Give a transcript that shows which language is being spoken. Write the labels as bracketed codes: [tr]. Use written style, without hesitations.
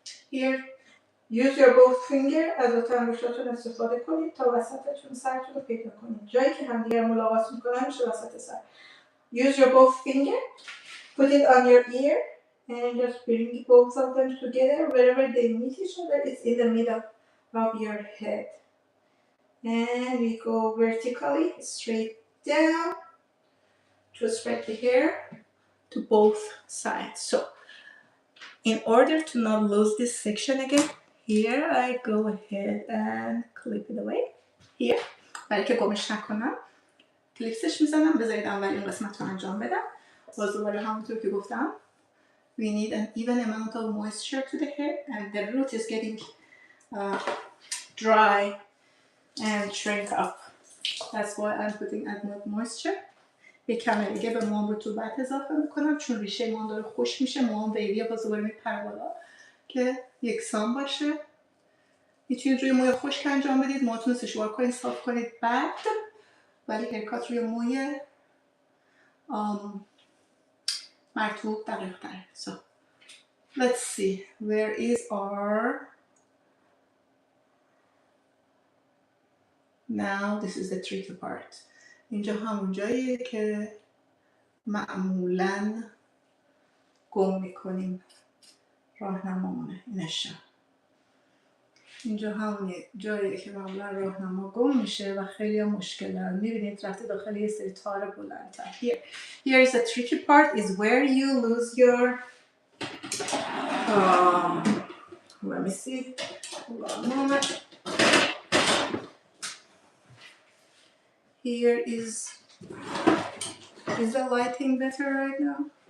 [en] Here, use your both finger [fa] از دوتا انگشتاتون استفاده کنید تا وسطتون سرتون رو پیدا کنید. جایی که همدیگه رو ملاقات میکنن میشه وسط سر. [en] Use your both finger, put it on your ear and just bring both of them together. Wherever they meet each other, it's in the middle of your head. And we go vertically, straight down to spread the hair to both sides. So, in order to not lose this section again, here I go ahead and clip it away. Here. [fa] برای که گمش نکنم کلیپسش میزنم. بذارید اولین قسمت رو انجام بدم. باز دوباره همونطور که گفتم [en] we need an even amount of moisture to the hair and the root is getting dry and shrink up. That's why I'm putting as much moisture. [fa] یک کمه دیگه به موام رطوبت اضافه میکنم چون ریشه موام داره خشک میشه. موام ویدیو باز دوباره میپره بالا که یکسان باشه. میتونید روی موی خشک انجام بدید، موهاتون رو سشوار کنید، صاف کنید بعد، ولی هیرکات روی موی مرطوب دقیق تره. [en] So let's see, where is our Now this is the tricky part. [fa] اینجا همون جاییه که معمولاً گم میکنیم راهنمامونه. اینجا همون جاییه که معمولا راهنما گم میشه و خیلی ها مشکل دارن. میبینید رفته داخل یه سری تار بلندتر. [en] Here is the tricky part is where you lose your let me see. Hold on a moment. Here is the lighting better right now?